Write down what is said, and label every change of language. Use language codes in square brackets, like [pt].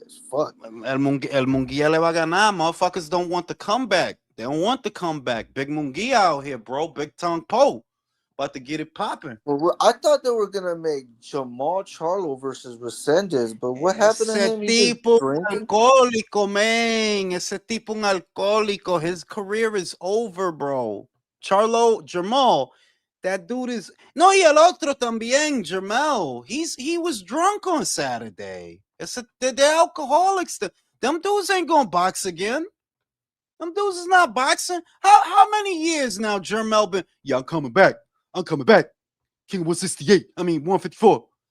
[en] Fuck. [es] El Munguia le va a ganar. [en] Motherfuckers don't want the comeback. They don't want the comeback. Big Munguia out here, bro. Big Tongue Poe. About to get it popping. Well, I thought they were gonna make Jamal Charlo versus Resendez, but what happened to him? [es] Ese tipo alcohólico, man. Ese tipo un alcohólico. His career is over, bro. Jamal [en] That dude is no, y el otro también, Jermel. He was drunk on Saturday. They're alcoholics. Them dudes ain't gonna box again. Them dudes is not boxing. How many years now, Jermel been? Yeah, I'm coming back. I'm coming back. King 168. I mean 154.